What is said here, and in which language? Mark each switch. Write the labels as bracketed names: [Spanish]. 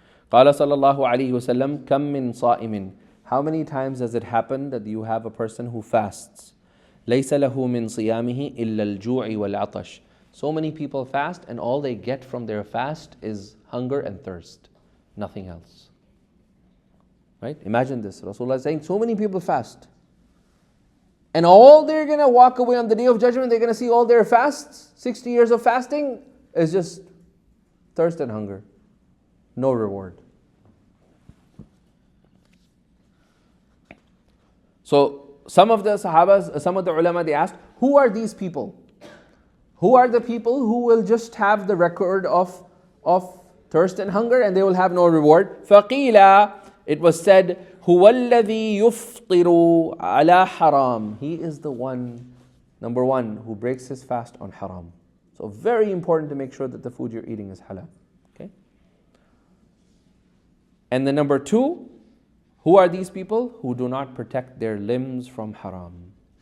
[Arabic] قال صلى الله عليه وسلم كم من صائم. [English] How many times does it happen that you have a person who fasts? [Arabic] ليس له من صيامه إلا الجوع والعطش. [English] So many people fast and all they get from their fast is hunger and thirst. Nothing else. Right? Imagine this. Rasulullah is saying so many people fast. And all they're going to walk away on the day of judgment, they're going to see all their fasts, 60 years of fasting, is just thirst and hunger. No reward. So some of the Sahabas, some of the ulama, they asked, who are these people? Who are the people who will just have the record of thirst and hunger and they will have no reward? [Arabic] فَقِيلَ. [English] It was said, [Arabic] هُوَ الَّذِي يُفْطِرُ عَلَى حَرَامٍ. [English] He is the one, number one, who breaks his fast on haram. So very important to make sure that the food you're eating is halal. Okay? And the number two, who are these people? Who do not protect their limbs from haram.